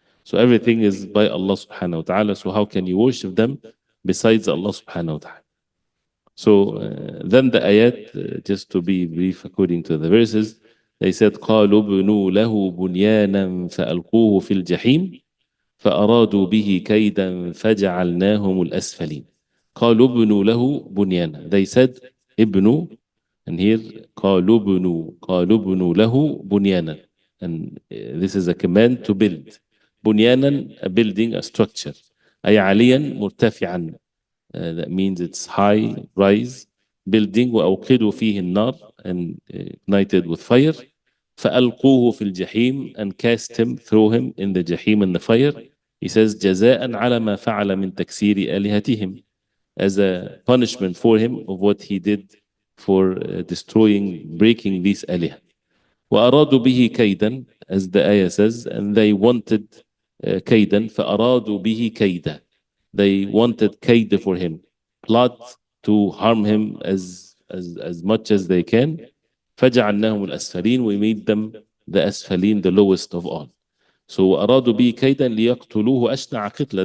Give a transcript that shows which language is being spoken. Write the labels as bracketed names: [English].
[English] So everything is by Allah subhanahu wa ta'ala. So how can you worship them besides Allah subhanahu wa ta'ala? So then the ayat, just to be brief according to the verses, they said [Arabic] قالوا بنوا له بنيانا فألقوه في الجحيم فأرادوا به كيدا فجعلناهم الأسفلين. قالوا بنوا له بنيانا. [English] They said [Arabic] ابنوا, [English] and here [Arabic] قالوا بنوا له بنيانا. [English] And this is a command to build. بنيانا, a building, a structure. [Arabic] أي عاليا مرتفعا. [English] That means it's high, rise, building. [Arabic] وأوقدوا فيه النار, [English] and ignited with fire. [Arabic] فألقوه في الجحيم, [English] and cast him, throw him in the jahim, in the fire. He says [Arabic] جزاء على ما فعل من تكسير آلهتهم, [English] as a punishment for him of what he did for destroying, breaking these alihah. [Arabic] وأرادوا به كيدا, [English] as the ayah says, and they wanted كيدا. [Arabic] فأرادوا به كيدا, [English] they wanted kaid for him, plot to harm him as much as they can. [Arabic] فجعلناهم الأسفلين, [English] we made them the أسفلين, the lowest of all. So [Arabic] أرادوا به كيدا ليقتلوه أشنع قتلة.